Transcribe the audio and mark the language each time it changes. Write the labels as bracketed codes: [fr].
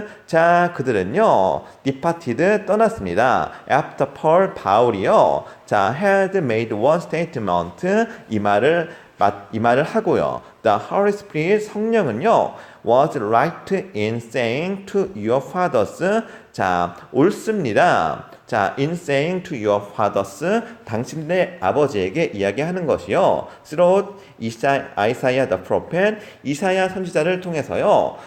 [ko] 자, 그들은요, [en] departed, [ko] 떠났습니다. [en] After Paul, 바울이요, 자, had made one statement, [ko] 이 말을 하고요. [en] The Holy Spirit, [ko] 성령은요, [en] was right in saying to your fathers, 자, [ko] 옳습니다. [en] 자, in saying to your fathers, [ko] 당신의 아버지에게 이야기하는 것이요. [en] through Isaiah the prophet, [ko] 이사야 선지자를 통해서요.